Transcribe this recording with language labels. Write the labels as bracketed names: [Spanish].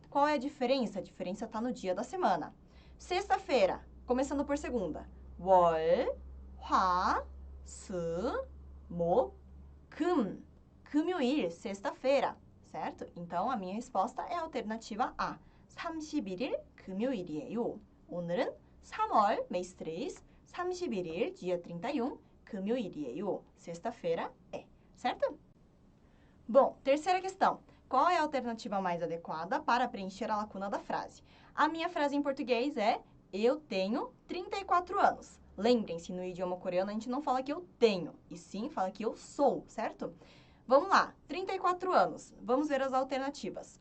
[Portuguese] Qual é a diferença? A diferença está no dia da semana. Sexta-feira, começando por segunda. [Korean] 월, 화, 수, 목, 금. [Portuguese] 금요일, sexta-feira, certo? Então, a minha resposta é a alternativa A. [Korean] 31일 금요일이에요. 오늘은 3월, [Portuguese] mês 3, [Korean] 31일, [Portuguese] dia 31, [Korean] 금요일이에요. [Portuguese] Sexta-feira é, certo? Bom, terceira questão. Qual é a alternativa mais adequada para preencher a lacuna da frase? A minha frase em português é eu tenho 34 anos. Lembrem-se, no idioma coreano a gente não fala que eu tenho, e sim fala que eu sou, certo? Vamos lá, 34 anos. Vamos ver as alternativas.